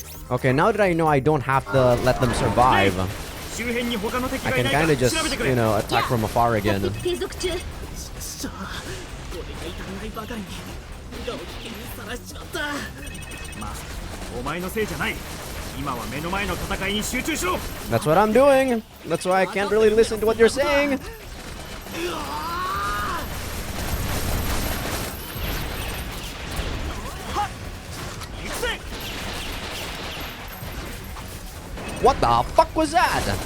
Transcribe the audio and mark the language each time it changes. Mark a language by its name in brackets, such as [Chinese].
[English] Okay, now that I know I don't have to let them survive, I can kind of just, you know, attack from afar again. [Japanese] 継続中。俺が痛くないばかりに無駄を危険にさらしちまった。マサ、お前のせいじゃない。今は目の前の戦いに集中しろ。 [English] That's what I'm doing. That's why I can't really listen to what you're saying. What the fuck was that?